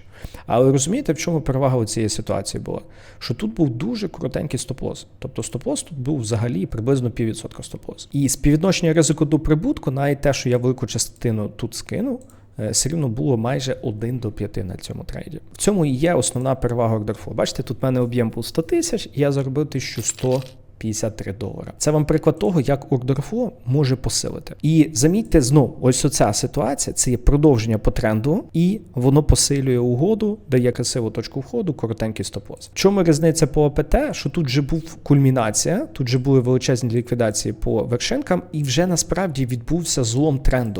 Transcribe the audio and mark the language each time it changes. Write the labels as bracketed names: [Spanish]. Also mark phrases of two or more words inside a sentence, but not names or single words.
[Ukrainian] Але розумієте, в чому перевага цієї ситуації була? Що тут був дуже коротенький стоп-лосс. Тобто стоп-лосс тут був взагалі приблизно 0,5% стоп-лосс. І співвідношення ризику до прибутку, навіть те, що я велику частину тут скинув, все рівно було майже 1 до 5 на цьому трейді. В цьому і є основна перевага [English] order flow. [Ukrainian] Бачите, тут в мене об'єм був 100 тисяч, і я заробив $1153. Це вам приклад того, як [English] order flow [Ukrainian] може посилити. І замітьте знову, ось оця ситуація, це є продовження по тренду, і воно посилює угоду, дає красиву точку входу, коротенький стоп-лосс. В чому різниця по АПТ? Що тут же був кульмінація, тут же були величезні ліквідації по вершинкам, і вже насправді відбувся злом тренду.